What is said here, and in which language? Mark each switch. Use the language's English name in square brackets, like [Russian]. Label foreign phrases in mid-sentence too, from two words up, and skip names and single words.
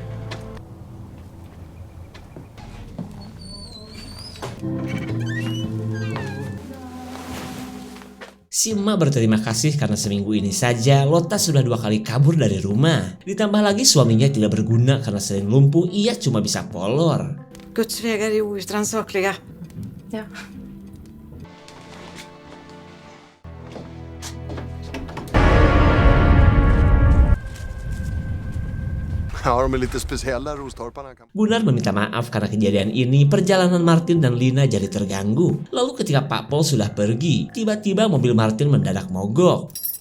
[Indonesian] Si emak berterima kasih karena seminggu ini saja Lotta sudah 2 kali kabur dari rumah. Ditambah lagi suaminya tidak berguna karena sering lumpuh, ia cuma bisa polor. [Swedish] Guds vägar är outrannsakliga. Ja. Ja, de är lite speciella, rostorparna. [Indonesian] Gunnar meminta maaf karena kejadian ini perjalanan Martin dan Lina jadi terganggu. Lalu ketika Pak Pol sudah pergi, tiba-tiba mobil Martin mendadak mogok.